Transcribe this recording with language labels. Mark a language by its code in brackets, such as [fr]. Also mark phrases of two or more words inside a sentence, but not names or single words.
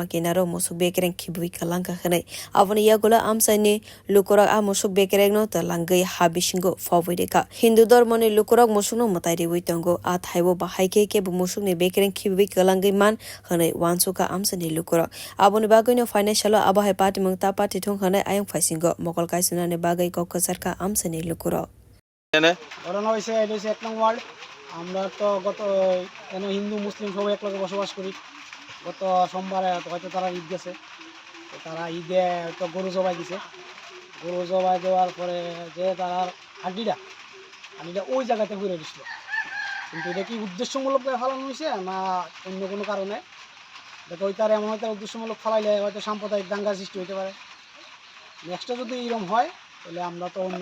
[trp] kinaro musu bekreng khibui kalangka khanai aboni yagola amsaini lukurok a musu bekrengno talangai ha bisingo fawideka hindu dormoni lukurok musukno matairi tongo a thaibo haike ke musukni bekreng khibi kalangai man hanai wansuka amsani lukuro aboni bagoino financial abahai party mungta party thong hanai ayang phaisingo mokol kaisuna ne bagai kokasarka amsani lukuro [bn] ঘটনা হয়েছে এটা হচ্ছে 1 নং ওয়ার্ড আমরা তো গত হিন্দু মুসলিম সবাই একলগে বসবাস করি গত সোমবারে হয়তো তারা ঈদ গেছে তারা ঈদে তো গরু জবাই দিছে গরু জবাই দেওয়ার পরে যে তারা হাড্ডিটা ওই জায়গাতে ঘুরে দিছিল কিন্তু এটা কি উদ্দেশ্যমূলক ফালানো হয়েছে না অন্য কোনো কারণে দেখো ওইটার এমন হয়তো উদ্দেশ্যমূলক ফালাইলে হয়তো সাম্প্রদায়িক দাঙ্গা সৃষ্টি হতে পারে নেক্সটে যদি এরকম হয় তাহলে আমরা তো অন্য